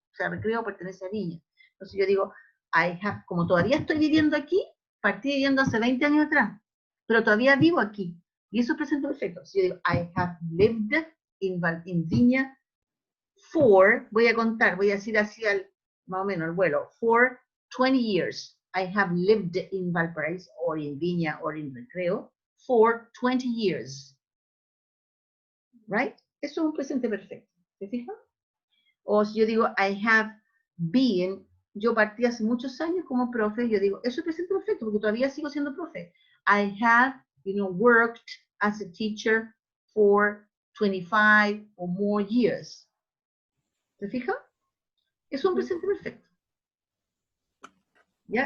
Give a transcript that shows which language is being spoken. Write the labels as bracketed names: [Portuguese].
[Spanish] O sea, Recreo pertenece a Viña. Entonces yo digo, como todavía estoy viviendo aquí, partí viviendo hace 20 años atrás, pero todavía vivo aquí. Y eso es presente perfecto. Si yo digo, [English] I have lived in Viña [Spanish] voy a contar, voy a decir así más o menos el vuelo, [English] for 20 years. I have lived in Valparaiso, or in Viña, or in Recreo, for 20 years. Right? [Spanish] Eso es un presente perfecto. ¿Se fijan? O si yo digo, [English] I have been, [Spanish] yo partí hace muchos años como profe, yo digo, eso es presente perfecto, porque todavía sigo siendo profe. [English] I have, worked as a teacher for 25 or more years. [Spanish] ¿Se fijan? Es un presente perfecto. ¿Ya?